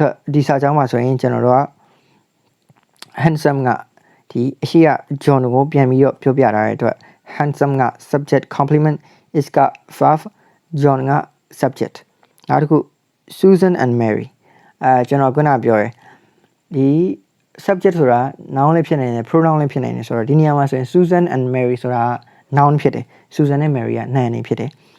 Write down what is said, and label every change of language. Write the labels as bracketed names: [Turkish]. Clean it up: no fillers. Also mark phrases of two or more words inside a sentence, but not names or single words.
[Burmese] တော့ဒီစာကြောင်းမှာဆိုရင်ကျွန်တော်တို့က handsome ကဒီအရှိက John ကိုပြန်ပြီးတော့ပြောပြထားတဲ့အတွက် handsome က [English] subject complement [Burmese] is က verb John က subject နောက်တစ်ခု Susan and Mary ကျွန်တော်ခုနပြောရယ်ဒီ subject ဆိုတာ noun လေးဖြစ်နေတယ် pronoun လေးဖြစ်နေတယ်ဆိုတော့ဒီနေရာမှာဆိုရင် Susan and Mary ဆိုတာ noun ဖြစ်တယ် Susan နဲ့ Mary ကနာမည်ဖြစ်တယ်